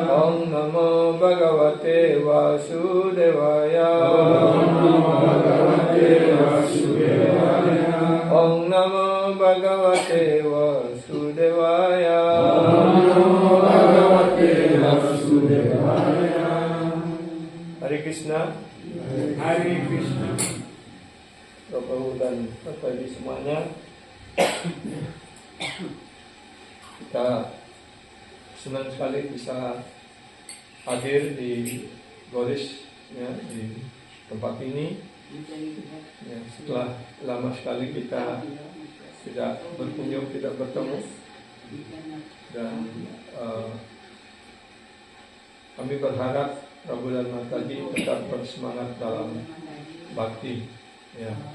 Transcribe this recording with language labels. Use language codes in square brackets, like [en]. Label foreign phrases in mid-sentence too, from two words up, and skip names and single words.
[sa] Om Namo Bhagavate Vasudevaya Om Namo Bhagavate Vasudevaya Om Namo Bhagavate Vasudevaya Om Namo Bhagavate Vasudevaya Hare Krishna Hare Krishna [id] Bapak dan Bapak Ibu semuanya, kita senang sekali bisa hadir di Goris ya, di tempat ini ya, setelah lama sekali kita tidak berkunjung, tidak bertemu, dan kami berharap Prabu dan Mataji tetap bersemangat dalam bakti ya.